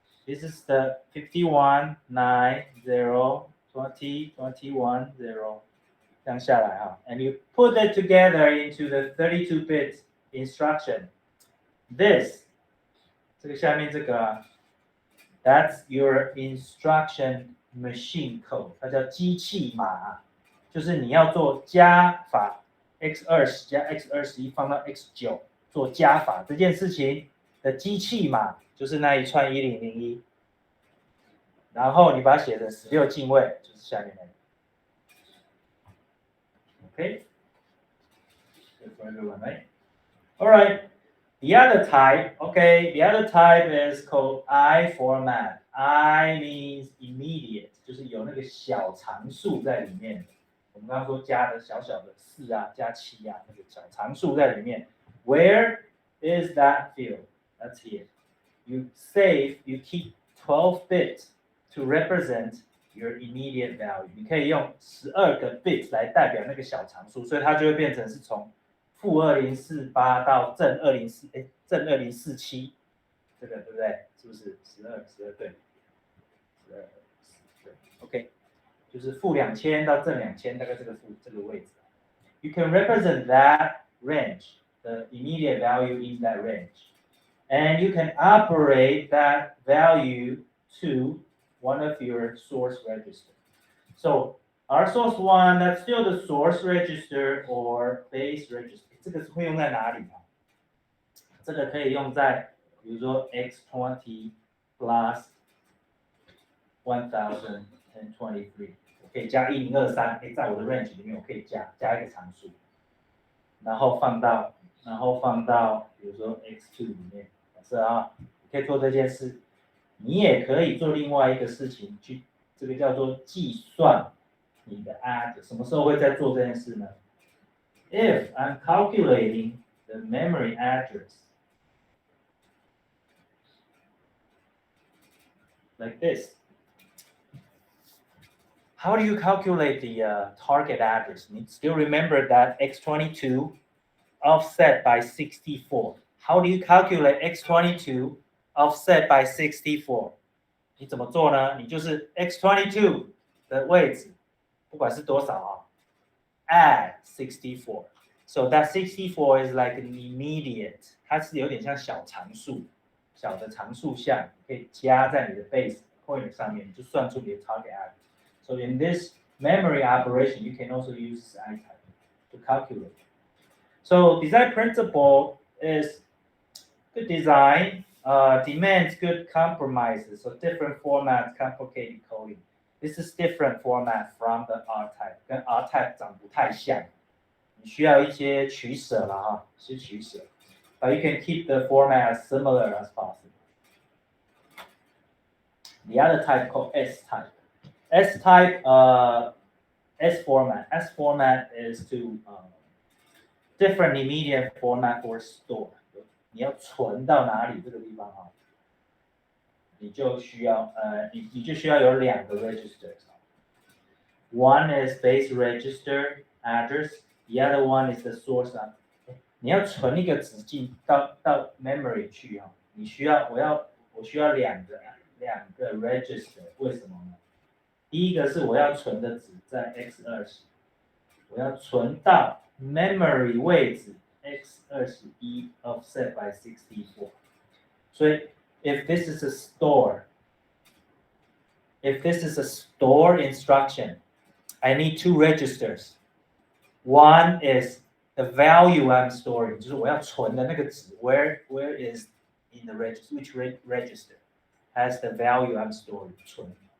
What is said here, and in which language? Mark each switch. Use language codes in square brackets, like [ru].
[en] This is the 51, 9, 0, 20, 21, 0. [zh] 这样下来哈 [en] and you put it together into the 32-bit instruction. This, [zh] 这个下面这个啊 [en] that's your instruction machine code. [zh] 它叫机器码，就是你要做加法 x20 加 x21 放到 x9 做加法这件事情的机器码就是那一串1001，然后你把它写成16进位，就是下面那个。 [en] Okay, good for everyone, right? All right. The other type, okay, the other type is called I format. I means immediate， [zh] 就是有那个小常数在里面。我们刚刚说加的小小的4啊，加7啊，那个小常数在里面。 [en] Where is that field? That's here. You keep 12 bits to represent your immediate value. [zh] 你可以用12个 bits 来代表那个小常数，所以它就会变成是从-2048到正2047，这个对不对？是不是12对？12对 ，OK， 就是-2000到正2000，大概这个位置。 [en] You can represent that range, the immediate value in that range, and you can operate that value to one of your source register. So our source one, that's still the source register or base register. [zh] 这个是会用在哪里呢？这个可以用在，比如说 x20 plus 1023，我可以加1023，在我的 range 里面我可以加一个常数，然后放到比如说 x2 里面，假设啊，你可以做这件事，你也可以做另外一个事情，去这个叫做计算你的 address。什么时候会在做这件事呢？ [en] If I'm calculating the memory address like this. How do you calculate the target address? You still remember that x22 offset by 64. How do you calculate x22 offset by 64? [zh] 你怎么做呢？你就是 x22 的位置，不管是多少啊 ，add 64. [en] So that 64 is like an immediate. [zh] 它是有点像小常数，小的常数项，可以加在你的 base pointer 上面，你就算出你的 target address. [en] So in this memory operation, you can also use I type to calculate. So design principle is good design demands good compromises. So different formats, complicated coding. This is different format from the R type. [zh] 跟 R type 长不太像，你需要一些取舍了哈，是取舍。 [en] But you can keep the format as similar as possible. The other type called S type. S type, S format. S format is to different immediate format for store. [zh] 你要存到哪里这个地方啊？你就需要有2个 registers. [en] One is base register address. The other one is the source. [zh] 你要存一个指进到 memory 去啊，我需要2个 register. 为什么呢？第一个是我要存的值在 x20，我要存到 memory 位置 x21 offset by 64。 [en] 所以 if this is a store instruction, I need 2 registers. One is the value I'm storing, [zh] 就是我要存的那个值 [en] where is in the register, which register has the value I'm storing, 存。